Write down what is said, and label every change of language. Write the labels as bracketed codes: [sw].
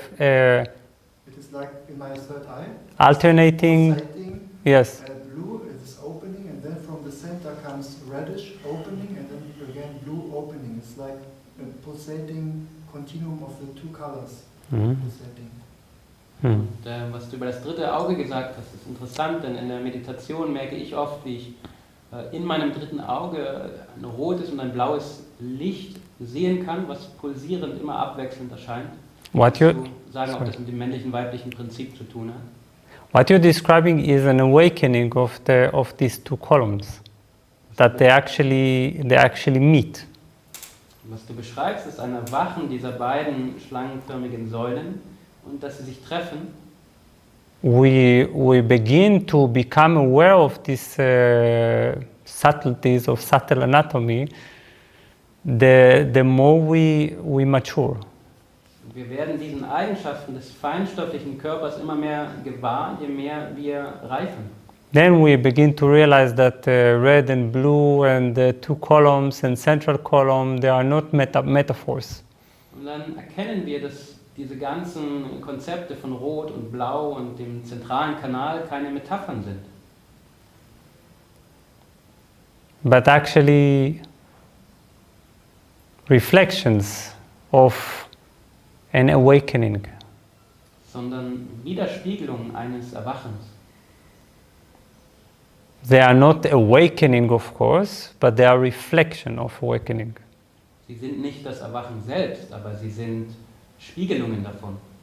[en] It is like in my third eye. alternating. Pulsating, Yes. blue is opening, and then from the center comes reddish opening, and then again blue opening. It's like a pulsating continuum of the two colors. Pulsating. [de] Und was du über das dritte Auge gesagt hast, ist interessant, denn in der Meditation merke ich oft, wie ich in meinem dritten Auge ein rotes und ein blaues Licht sehen kann, was pulsierend immer abwechselnd erscheint. Zu sagen, ob das mit dem männlichen, weiblichen Prinzip zu tun hat. [en] What you're describing is an awakening of these two columns, that they actually meet. [de] Was du beschreibst, ist ein Erwachen dieser beiden schlangenförmigen Säulen und dass sie sich treffen. [en] We begin to become aware of these subtleties of subtle anatomy. The more we mature. [de] Wir werden diesen Eigenschaften des feinstofflichen Körpers immer mehr gewahr, je mehr wir reifen. [en] Then we begin to realize that red and blue and the two columns and central column, they are not metaphors. [de] Und dann erkennen wir, dass diese ganzen Konzepte von Rot und Blau und dem zentralen Kanal keine Metaphern sind. [en] But actually reflections of an awakening. [de] Sondern Widerspiegelungen eines Erwachens. [en] They are not awakening, of course, but they are reflection of awakening. [de] Sie sind nicht das Erwachen selbst, aber sie sind Spiegelungen davon.